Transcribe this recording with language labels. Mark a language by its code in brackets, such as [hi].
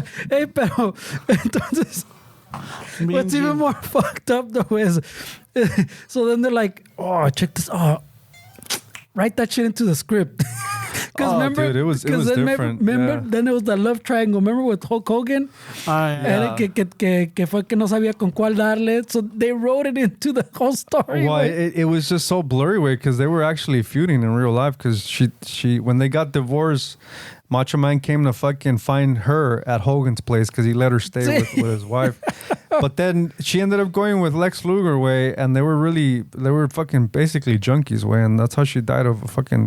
[es] Hey, pero entonces [en] What's even more fucked up though is, so then they're like, oh, check this. Oh, write that shit into the script. Because remember, dude, it was different. Remember, then it was the love triangle. Remember with Hulk Hogan? Yeah. [es] Que fue que no sabía con cuál darle. [en] So they wrote it into the whole story. Well, it was just so blurry way because they were actually feuding in real life. Because she when they got divorced, Macho Man came to fucking find her at Hogan's place because he let her stay with his wife. But then she ended up going with Lex Luger way, and they were fucking basically junkies way, and that's how she died of a fucking.